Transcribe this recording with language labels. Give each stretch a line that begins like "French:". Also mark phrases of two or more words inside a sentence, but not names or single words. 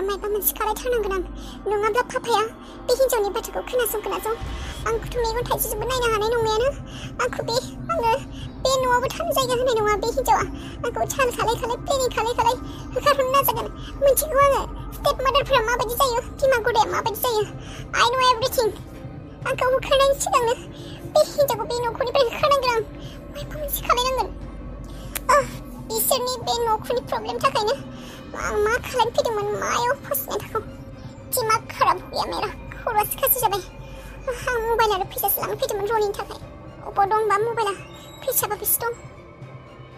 Bodo: मायबा मोनसे खालायथारनांगोन आं नङाब्ला पापाया बे हिनजावनि बाथ्राखौ खोनासं आंखौथ' मेगन थाइसेजोंबो नायनो हानाय नंलायानो आङो बे न'आवबो थानो जायगा होनाय नङा बे हिनजावा आंखौ चाल खालाय प्लेनिं खालाय होखारहरनो नाजागोन मिथिगौ आङो स्टेप मादारफोरा माबायदि जायो बिमा गदाया माबायदि जायो
English: I know everything
Bodo: आंखौ होखारनायनि सिगांनो बे हिनजावखौ बे न'खरनिफ्राय होखारनांगोन आं मायबा मोनसे खालायनांगोन बिसोरनि बे न'खरनि प्रब्लेम थाखायनो आं मा खालायनो फैदोंमोन मायाव फसिनाय थाखौ दिमाग खराब गैया मेरा खर'आसो खासि जाबाय आं मबाइल आरो फैसासो लांनो फैदोंमन रनिनि थाखाय अबाव दं बा मबाइला फैसाबा बेसे